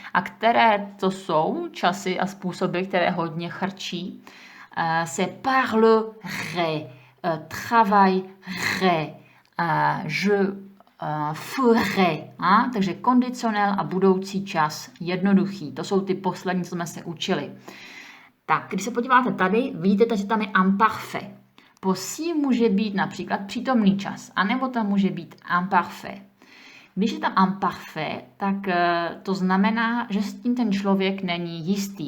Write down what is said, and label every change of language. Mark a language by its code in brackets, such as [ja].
[cs] A které to jsou časy a způsoby, které hodně chrčí? [fr] C'est parlerai, travaillerai, je ferai. [cs] Takže kondicionel a budoucí čas jednoduchý. To jsou ty poslední, co jsme se učili. Tak, když se podíváte tady, vidíte, že tam je imparfait. Po si může být například přítomný čas, anebo tam může být imparfait. Když je tam imparfait, tak to znamená, že s tím ten člověk není jistý.